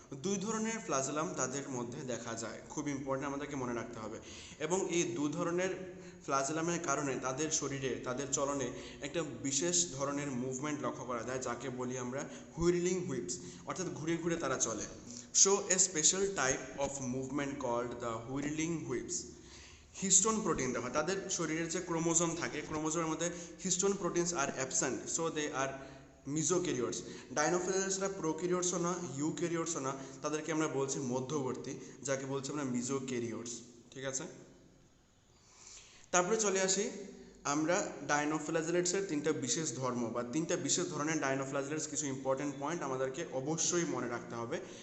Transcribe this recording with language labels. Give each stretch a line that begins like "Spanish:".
Bangla: দুই ধরনের ফ্ল্যাজেলাম তাদের মধ্যে দেখা যায়, খুব ইম্পর্টেন্ট, আমাদেরকে মনে রাখতে হবে। এবং এই দু ধরনের ফ্ল্যাজেলামের কারণে তাদের শরীরে, তাদের চলনে একটা বিশেষ ধরনের মুভমেন্ট লক্ষ্য করা যায়, যাকে বলি আমরা হুইরলিং হুইপস, অর্থাৎ ঘুরে ঘুরে তারা চলে।
English: show a special type of movement called the whirling whips.
Bangla: Histone protein দেখো তাদের শরীরের যে ক্রোমোজোম থাকে ক্রোমোজোমের মধ্যে
English: Histone proteins are absent, so they are mesokaryotes.
Bangla: ডাইনোফ্লাজেলেটসরা প্রোক্যারিওটসও না ইউক্যারিওটসও না, তাদেরকে আমরা বলছি মধ্যবর্তী, যাকে বলছি আমরা মিজোক্যারিওটস। ঠিক আছে, তারপরে চলে আসি আমরা ডাইনোফ্লাজেলেটসের তিনটা বিশেষ ধর্ম বা তিনটা বিশেষ ধরনের ডাইনোফ্লাজেলেটস, কিছু ইম্পর্টেন্ট পয়েন্ট আমাদেরকে অবশ্যই মনে রাখতে হবে।